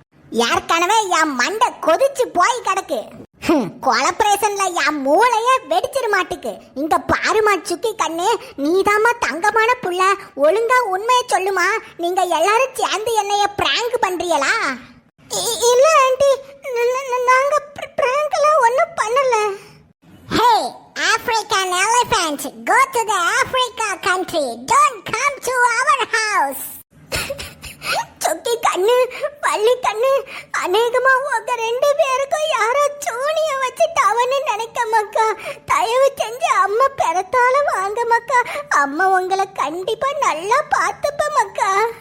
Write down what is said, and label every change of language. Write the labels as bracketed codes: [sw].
[ta] ஏற்கனவே என் மண்டை கொதிச்சு போய் கிடக்கு. கொலபரேஷன்ல என் மூளைய வெடிச்சிரு மாட்டுக்கு. இங்க பாருமா சுக்கி கண்ணு, நீதாமா தங்கமான புள்ள. ஒழுங்கா உண்மையை சொல்லுமா. நீங்க எல்லாரும் சேர்ந்து என்னைய பிராங்க் பண்றீங்களா? இல்ல ஆண்டி, நாங்க பிராங்க் எல்லாம் ஒண்ணும் பண்ணல. [en] Hey, African elephant, go to the Africa country. Don't come to our house. [ta] சுக்கி கண்ணு, பள்ளி கண்ணு, அநேகமா உங்க 2 பேருக்கும் யாரோ சூனிய வச்சுட்டாவன்னு நினைக்க மக்கா. தயவு செஞ்சு அம்மா பெறத்தால வாங்க மக்கா. அம்மா உங்களை கண்டிப்பா நல்லா பார்த்துப்ப மக்கா.